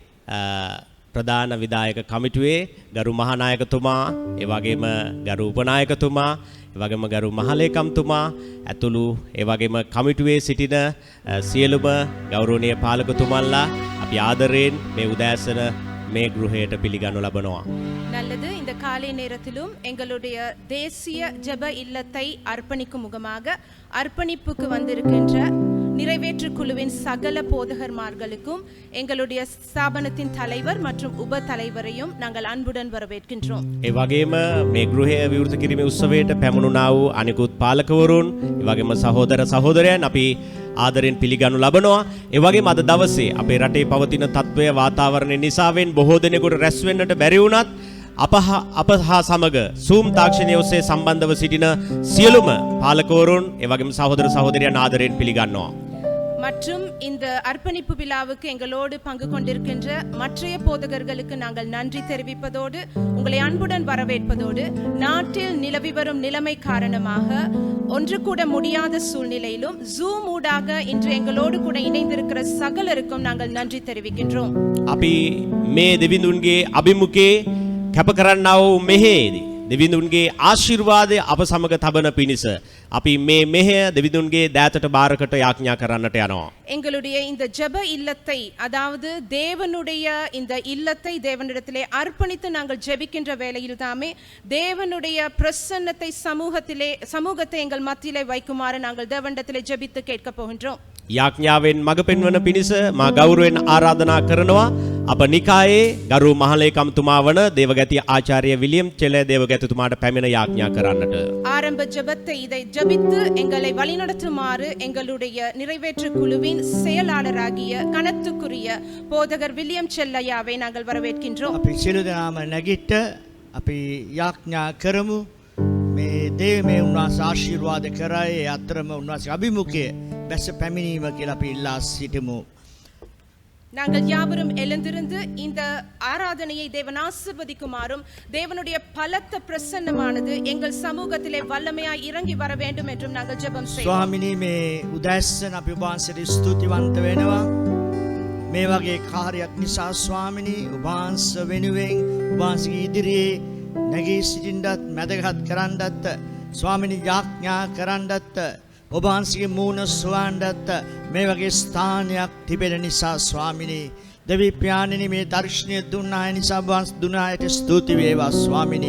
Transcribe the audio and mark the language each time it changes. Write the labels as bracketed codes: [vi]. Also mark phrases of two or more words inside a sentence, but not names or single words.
[si] ප්‍රධාන විධායක කමිටුවේ ගරු මහානායකතුමා, ඒ වගේම ගරු උපනායකතුමා, ඒ වගේම ගරු මහලේකම්තුමා ඇතුළු ඒ වගේම කමිටුවේ සිටින සියලුම ගෞරවනීය පාලකතුමන්ලා අපි ආදරයෙන් මේ උදෑසන මේ ගෘහයට පිළිගනු ලබනවා. [ta] நல்லது. இந்த காலை நேரத்திலும் எங்களுடைய தேசிய ஜெப இல்லத்தை அர்ப்பணிக்கும் முகமாக அர்ப்பணிப்புக்கு வந்திருக்கின்ற நிறைவேற்று குழுவின் சகல போதகர்மார்களுக்கும் எங்களுடைய ஸ்தாபனத்தின் தலைவர் மற்றும் உப தலைவரையும் நாங்கள் அன்புடன் வரவேற்கின்றோம். [si] ඒ වගේම මේ ගෘහය විවෘත කිරීමේ උත්සවයට පැමුණුනා වූ අනිකුත් පාලකවරුන්, ඒ වගේම සහෝදර සහෝදරයන් අපි ආදරෙන් පිළිගනු ලබනවා. ඒ වගේම අද දවසේ අපේ රටේ පවතින තත්ත්වය වාතාවරණය නිසාවෙන් බොහෝ දෙනෙකුට රැස් වෙන්නට බැරි වුණත් අප හා සමග Zoom තාක්ෂණය ඔස්සේ සම්බන්ධව සිටින සියලුම පාලකවරුන්, ඒ වගේම සහෝදර සහෝදරයන් ආදරෙන් පිළිගන්නවා. [ta] மற்றும் இந்த அர்ப்பணிப்பு விழாவுக்கு எங்களோடு பங்கு கொண்டிருக்கின்ற மற்றைய போதகர்களுக்கு நாங்கள் நன்றி தெரிவிப்பதோடு உங்களை அன்புடன் வரவேற்பதோடு நாட்டில் நிலவி வரும் நிலைமை காரணமாக ஒன்று கூட முடியாத சூழ்நிலையிலும் Zoom ஊடாக இன்று எங்களோடு கூட இணைந்திருக்கிற சகலருக்கும் நாங்கள் நன்றி தெரிவிக்கின்றோம். [si] අපි මේ දෙවිඳුන්ගේ අභිමුඛයේ කැප කරන්නා වූ මෙහෙයේදී දෙවිඳුන්ගේ ආශිර්වාදය අප සමග තබන පිණිස අපි මේ මෙහෙය දෙවිඳුන්ගේ දෑතට බාරකට යාඥා කරන්නට යනවා. [ta] எங்களுடைய இந்த ஜெப இல்லத்தை, அதாவது தேவனுடைய இந்த இல்லத்தை தேவனிடத்திலே அர்ப்பணித்து நாங்கள் ஜெபிக்கின்ற வேளையில் தாமே தேவனுடைய பிரசன்னத்தை சமூகத்தை எங்கள் மத்தியிலே வைக்குமாறு நாங்கள் தேவனிடத்திலே ஜெபித்து கேட்க போகின்றோம். [si] යාඥාවෙන් මඟ පෙන්වන පිණිස මා ගෞරවයෙන් ආරාධනා කරනවා අප නිකායේ ගරු මහලේකම්තුමා වන දේවගති ආචාර්ය විලියම් චෙල දේවගතිතුමාට පැමිණ යාඥා කරන්නට. [ta] ஆரம்ப ஜெபத்தை இதை ஜெபித்து எங்களை வழிநடத்துமாறு எங்களுடைய நிறைவேற்று குழுவின் செயலாளராகிய கனத்துக்குரிய போதகர் வில்லியம் செல்லையாவை நாங்கள் வரவேற்கின்றோம். [si] අපි සියලු දෙනාම නැගිට අපි යාඥා කරමු. මේ දේවමේ උන්වහන්සේ ආශිර්වාද කරයි, අතරම උන්වහන්සේ අභිමුඛයේ බැස පැමිණීම කියලා අපි ඉල්ලා සිටිමු. [ta] நாங்கள் யாவரும் எழுந்திருந்து இந்த ஆராதனையை தேவன் ஆசீர்வதிக்குமாறும் தேவனுடைய பலத்த பிரசன்னமானது எங்கள் சமூகத்திலே வல்லமையாய் இறங்கி வர வேண்டும் என்றும் நாங்கள் ஜெபம் செய்வோம். [si] ස්වාමිනී මේ උදෑසන අපි වහන්සේට ස්තුතිවන්ත වෙනවා. මේ වගේ කාර්යයක් නිසා ස්වාමිනී වහන්සේ වෙනුවෙන් වහන්සේගේ ඉදිරියේ නැගී සිටින්නත් මැදගත් කරන්නත් ස්වාමිනී යාඥා කරන්නත් ඔබ වහන්සේගේ මූණ සුවඳත් මේ වගේ ස්ථානයක් තිබෙන නිසා ස්වාමිනී දෙවි පියාණෙනි මේ දර්ශනය දුන්නා නිසා වහන්සේ දුනායට ස්තුති වේවා ස්වාමිනී.